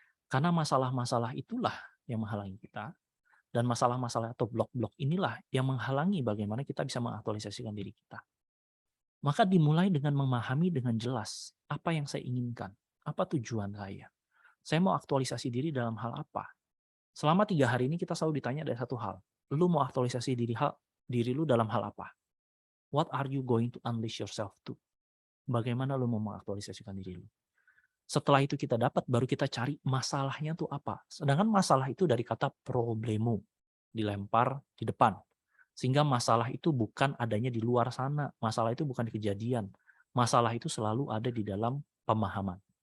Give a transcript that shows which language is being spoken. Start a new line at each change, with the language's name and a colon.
Indonesian: Karena masalah-masalah itulah yang menghalangi kita. Dan masalah-masalah atau blok-blok inilah yang menghalangi bagaimana kita bisa mengaktualisasikan diri kita. Maka dimulai dengan memahami dengan jelas apa yang saya inginkan. Apa tujuan saya. Saya mau aktualisasi diri dalam hal apa? Selama 3 hari ini kita selalu ditanya ada satu hal. Lu mau aktualisasi diri lu dalam hal apa?
English: What are you going to unleash yourself to?
Indonesian: Bagaimana lu mau mengaktualisasikan diri lu? Setelah itu kita dapat, baru kita cari masalahnya tuh apa. Sedangkan masalah itu dari kata problemu, dilempar di depan. Sehingga masalah itu bukan adanya di luar sana. Masalah itu bukan di kejadian. Masalah itu selalu ada di dalam pemahaman.